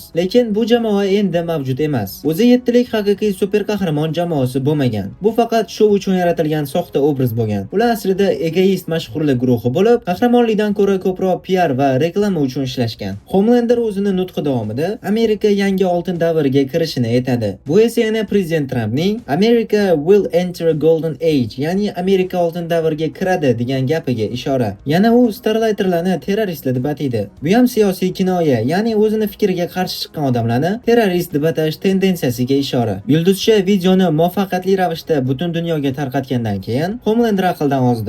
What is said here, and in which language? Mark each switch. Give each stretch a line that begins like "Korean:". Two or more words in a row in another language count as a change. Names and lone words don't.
Uzbek: Lekin bu jamoa endi mavjud emas. O'zi 7lik haqiqiy super qahramon jamoasi bo'lmagan. Bu faqat shou uchun yaratilgan soxta obraz bo'lgan. Ular aslida egoist mashhurlik guruhi bo'lib, qahramonlikdan ko'ra ko'proq PR va reklama uchun ishlashgan. Homelander o'zining nutqi davomida Amerika yangi oltin davriga kirishini aytadi. Bu esa yana prezident Trumpning
English: America will enter a golden age,
Uzbek: ya'ni Amerika oltin davriga kiradi degan gapiga ishora. Yana u Starlighterlarni terroristlar deb ataydi. Bu ham siyosiy kinoya, ya'ni o'zini fikriga qarshi chiqqan odamlarni terrorist deb atash tendensiyasiga ishora. Yulduzcha videoni muvaffaqiyatli ravishda butun dunyoga tarqatgandan keyin Homelander aqldan ozdi.